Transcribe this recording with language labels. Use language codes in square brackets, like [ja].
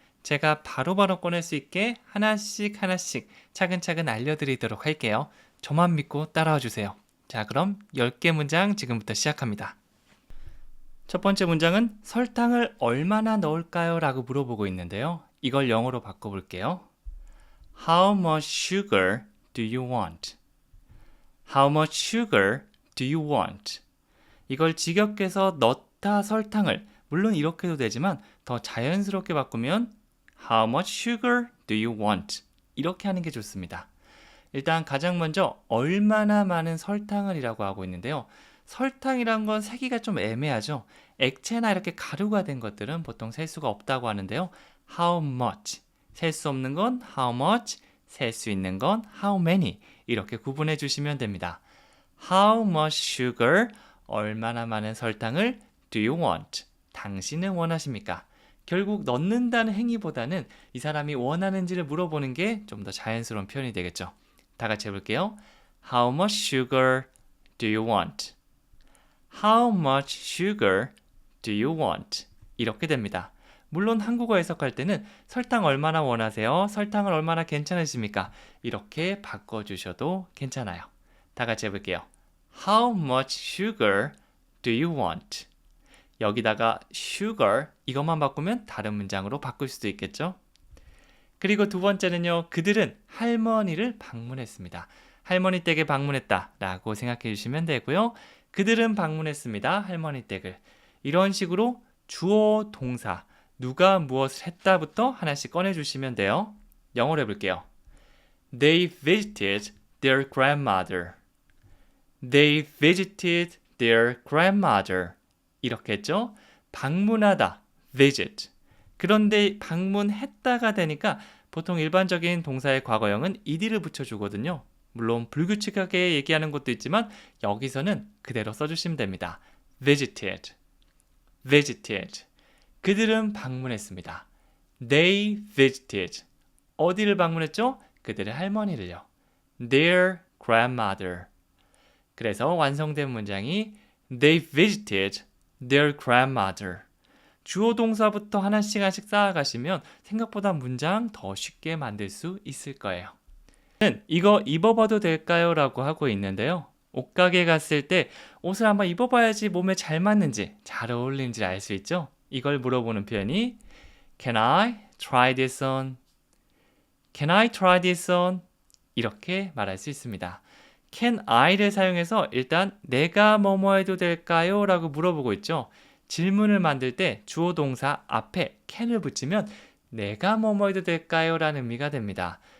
[ko] 제가 바로바로 꺼낼 수 있게 하나씩 차근차근 알려드리도록 할게요. 저만 믿고 따라와 주세요. 자, 그럼 10개 문장 지금부터 시작합니다. 첫 번째 문장은 설탕을 얼마나 넣을까요? 라고 물어보고 있는데요. 이걸 영어로 바꿔볼게요. [en] How much sugar do you want? How much sugar do you want? [ko] 이걸 직역해서 넣다 설탕을, 물론 이렇게 해도 되지만 더 자연스럽게 바꾸면 [en] How much sugar do you want? [ko] 이렇게 하는 게 좋습니다. 일단 가장 먼저 얼마나 많은 설탕을 이라고 하고 있는데요. 설탕이란 건 세기가 좀 애매하죠. 액체나 이렇게 가루가 된 것들은 보통 셀 수가 없다고 하는데요. [en] How much? [ko] 셀 수 없는 건 [en] how much? [ko] 셀 수 있는 건 [en] how many? [ko] 이렇게 구분해 주시면 됩니다. [en] How much sugar? [ko] 얼마나 많은 설탕을 [en] do you want? [ko] 당신은 원하십니까? 결국 넣는다는 행위보다는 이 사람이 원하는지를 물어보는 게 좀 더 자연스러운 표현이 되겠죠. 다 같이 해볼게요. [en] How much sugar do you want? How much sugar do you want? [ko] 이렇게 됩니다. 물론 한국어 해석할 때는 설탕 얼마나 원하세요? 설탕을 얼마나 괜찮으십니까? 이렇게 바꿔주셔도 괜찮아요. 다 같이 해볼게요. [en] How much sugar do you want? [ko] 여기다가 sugar 이것만 바꾸면 다른 문장으로 바꿀 수도 있겠죠? 그리고 두 번째는요. 그들은 할머니를 방문했습니다. 할머니 댁에 방문했다 라고 생각해 주시면 되고요. 그들은 방문했습니다. 할머니 댁을. 이런 식으로 주어, 동사, 누가 무엇을 했다부터 하나씩 꺼내주시면 돼요. 영어로 해볼게요. [en] They visited their grandmother. They visited their grandmother. [ko] 이렇게 했죠. 방문하다, visit. 그런데 방문했다가 되니까 보통 일반적인 동사의 과거형은 ed를 붙여주거든요. 물론 불규칙하게 얘기하는 것도 있지만 여기서는 그대로 써주시면 됩니다. [en] visited, visited. [ko] 그들은 방문했습니다. [en] They visited. [ko] 어디를 방문했죠? 그들의 할머니를요. [en] Their grandmother. [ko] 그래서 완성된 문장이 [en] They visited their grandmother. [ko] 주어 동사부터 하나씩 쌓아가시면 생각보다 문장 더 쉽게 만들 수 있을 거예요. 이거 입어봐도 될까요? 라고 하고 있는데요. 옷가게 갔을 때 옷을 한번 입어봐야지 몸에 잘 맞는지 잘 어울리는지 알 수 있죠? 이걸 물어보는 표현이 [en] Can I try this on? Can I try this on? [ko] 이렇게 말할 수 있습니다. Can I를 사용해서 일단 내가 뭐뭐 해도 될까요? 라고 물어보고 있죠. 질문을 만들 때 주어 동사 앞에 can을 붙이면 내가 뭐뭐 해도 될까요? 라는 의미가 됩니다.